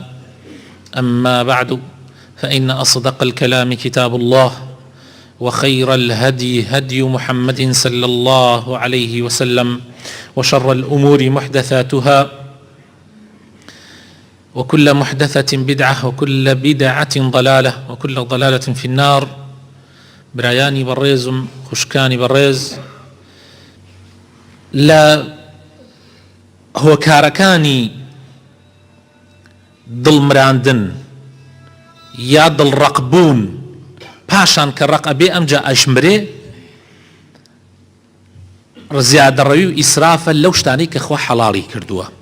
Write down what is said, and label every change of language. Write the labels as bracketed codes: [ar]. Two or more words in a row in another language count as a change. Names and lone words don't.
[ar] أما بعد، فإن أصدق الكلام كتاب الله، وخير الهدي هدي محمد صلى الله عليه وسلم، وشر الأمور محدثاتها، وكل محدثة بدعة، وكل بدعة ضلالة، وكل ضلالة في النار. [ckb] برایانی بەڕێزم، خوشکانی بەڕێز، لە هۆکارەکانی دڵمراندن یا دڵڕەقبوون پاشان کە ڕق ئەبێ ئەمجا ئەشمرێ، زیادەڕەوی و ئیسرافە لەو شتانەی کە خوا حەڵاڵی کردووە.